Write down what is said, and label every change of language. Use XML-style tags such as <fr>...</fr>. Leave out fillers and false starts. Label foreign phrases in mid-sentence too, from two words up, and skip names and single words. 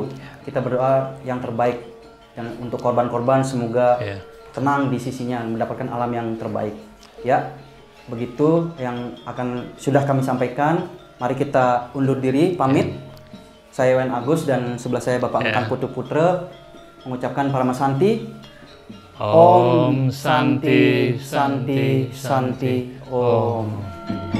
<id>Kita berdoa yang terbaik dan untuk korban-korban semoga tenang di sisinya, mendapatkan alam yang terbaik. Ya, begitu yang sudah kami sampaikan. Mari kita undur diri, pamit. Saya Wen Agus dan sebelah saya Bapak Ngakhan Putu Putra mengucapkan Paramasanti.</id> <sa>Om Santi Santi Santi Om.</sa>